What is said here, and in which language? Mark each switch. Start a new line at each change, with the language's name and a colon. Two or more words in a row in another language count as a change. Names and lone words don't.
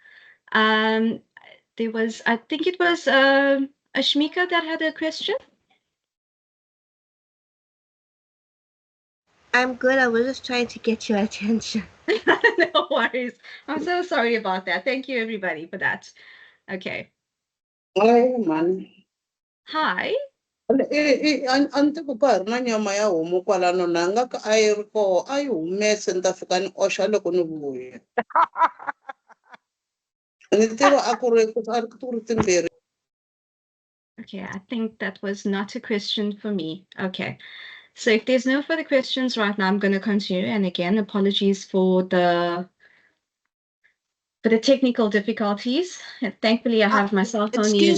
English: There was, I think it was Ashmika that had a question. I'm good. I was just trying to get your attention. No worries. I'm so sorry about that. Thank you, everybody, for that. Okay. Hi, man. Hi.
Tsonga: Ante ku ka ha ri na nyama ya homu kwalano na nga ka a yi ri koho a yi humese ni ta fika ni oxa loko ni vuya ni tiva a ku ri timbirhi.
English: Okay, I think that was not a question for me. Okay. So if there's no further questions right now, I'm going to continue. And again, apologies for the for the technical difficulties. Thankfully, I have my cell phone near